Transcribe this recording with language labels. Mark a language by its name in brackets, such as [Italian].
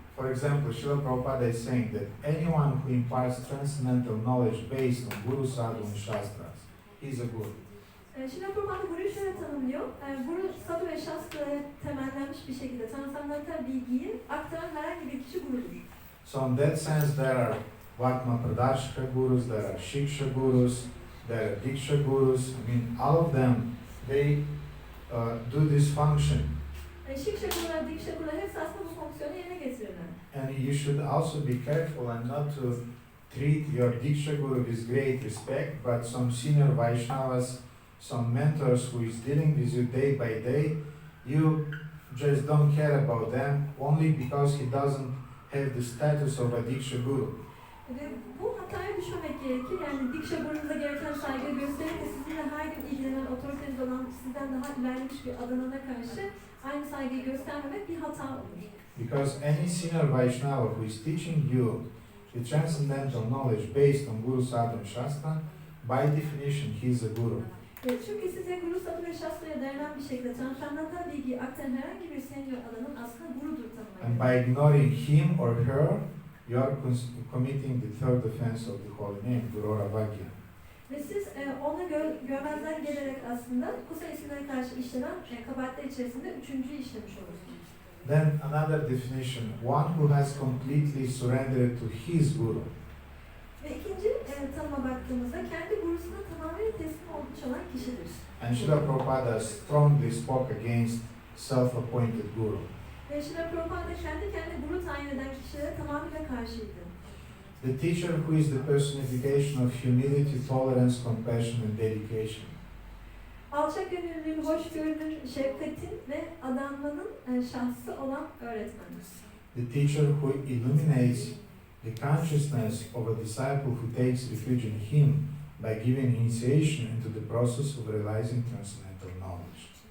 [English] For example, Srila Prabhupada is saying that anyone who imparts transcendental knowledge based on Guru Sadhu and Shastras, he is a Guru. [Turkish] Srila Prabhupada Guru'yu şöyle tanımlıyor. Guru, Sadhu ve Shastra'ya temellenmiş bir şekilde transandantal bilgiyi aktaran herhangi bir kişi gurudur. [English] So in that sense, there are Vatma Pradashka Gurus, there are Shiksha Gurus, there are Diksha Gurus. I mean, all of them, they do this function. [Turkish] Shiksha Guru'lar, Diksha Guru'lar hepsi aslında bu fonksiyonu yerine getirirler. [English] And you should also be careful and not to treat your Diksha Guru with great respect, but some senior Vaishnavas, some mentors who is dealing with you day by day, you just don't care about them only because he doesn't have the status of a Diksha Guru. [Turkish] Ve bu hataya düşmemek gerekir. Yani Diksha Guru'nuza gereken saygıyı gösterip de sizinle her gün ilgilenen, otoriteniz olan, sizden daha ilerlemiş bir adamına karşı aynı saygıyı göstermemek bir hata olur. [English] Because any senior Vaishnava who is teaching you the transcendental knowledge based on Guru Sadhu and Shastra, by definition he is a Guru. [Turkish] Çünkü size Guru Sadhu ve Shastra'ya dayanan bir şekilde transandantal bilgiyi aktaran herhangi bir senior adamın aslında gurudur tanımlayı. [English] And by ignoring him or her, you are committing the third offense of the holy name, Gururavagya. [Turkish] Ve siz onu görmezden gelerek aslında kutsal isimlere karşı işlenen kabahatler içerisinde üçüncüyü işlemiş olursunuz. [English] Then another definition, one who has completely surrendered to his Guru. [Turkish] Ve ikinci tanıma baktığımızda kendi gurusuna tamamen teslim olmuş olan kişidir. [English] And Srila Prabhupada strongly spoke against self-appointed Guru. [Turkish] Ve Srila Prabhupada kendi guru tayin eden kişilere tamamıyla karşıydı. [English] The teacher who is the personification of humility, tolerance, compassion and dedication. [Turkish] Alçak gönüllülüğün, hoşgörünün, şefkatin ve adanmanın şahsı olan öğretmen. [English] The teacher who illuminates the consciousness of a disciple who takes refuge in him by giving initiation into the process of realizing transcendental knowledge.